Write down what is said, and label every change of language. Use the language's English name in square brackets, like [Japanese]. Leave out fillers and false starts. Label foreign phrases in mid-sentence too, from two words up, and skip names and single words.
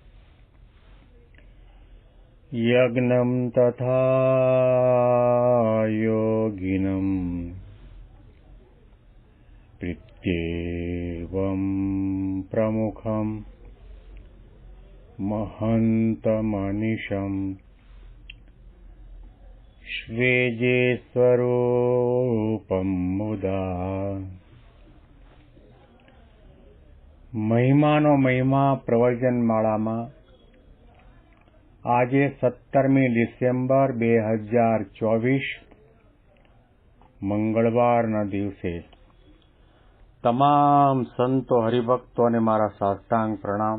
[Sanskrit] यज्ञं तथा योगिनं प्रत्येवं प्रमुखं महन्तमनिशम् श्वेजे स्वरूपं मुदा। [Gujarati] મહિમાનો મહિમા પ્રવચન માળામાં આજે 17મી ડિસેમ્બર 2024 મંગળવારના દિવસે તમામ સંતો હરિભક્તોને મારા સાષ્ટાંગ પ્રણામ.